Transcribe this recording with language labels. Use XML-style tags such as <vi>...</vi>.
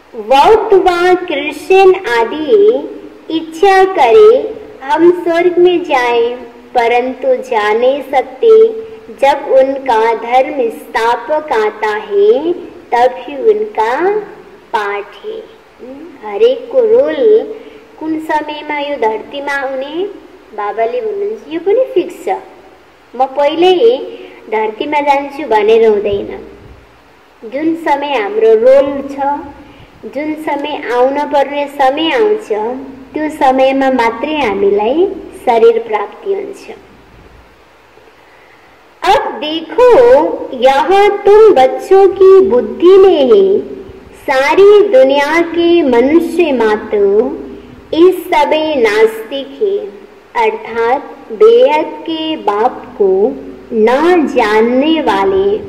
<hi>बौद्ध व क्रिश्चियन आदि इच्छा करे हम स्वर्ग में जाएं, परंतु जा नहीं सकते। जब उनका धर्म स्थापक आता है तब ही उनका पाठ है।</hi> <ne>हरेक को रोल कुन समयमा यो धरतीमा आउने बाबाले भन्नुहुन्छ, यो पनि फिक्स छ। म पहिल्यै धरतीमा जान्छु भनेर हुँदैन। जुन समय हाम्रो रोल छ, जुन समय आउन पर्ने समय आउँछ, त्यो समयमा मात्रै हामीलाई शरीर प्राप्ति हुन्छ।</ne> <hi>अब देखो, यहाँ तुम बच्चों की बुद्धि में है। सारी दुनिया के मनुष्य मात्र इस समय नास्तिक है, अर्थात बेहद के बाप को न जानने वाले।</hi>